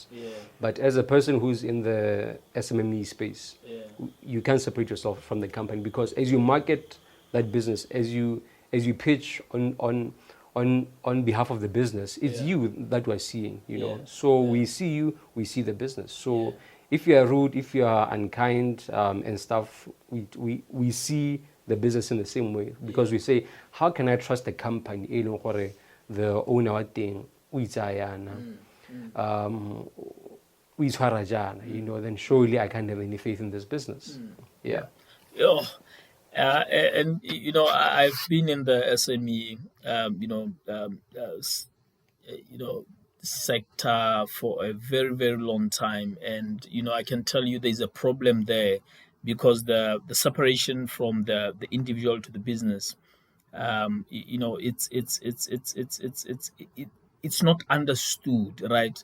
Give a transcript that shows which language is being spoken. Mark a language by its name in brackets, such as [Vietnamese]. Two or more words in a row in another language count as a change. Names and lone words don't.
[English] But as a person who's in the SMME space, you can't separate yourself from the company, because as you market that business, as you pitch on behalf of the business, it's you that we're seeing, you know. So we see you, we see the business. So if you are rude, if you are unkind and stuff, we see the business in the same way, because we say, how can I trust the company? The owner [Tswana] wa teng o itsayana, o itshwara jana, [English] you know, then surely I can't have any faith in this business. And you know, I've been in the SME, sector for a very, very long time, and you know, I can tell you there's a problem there, because the separation from the individual to the business, it's not understood, right?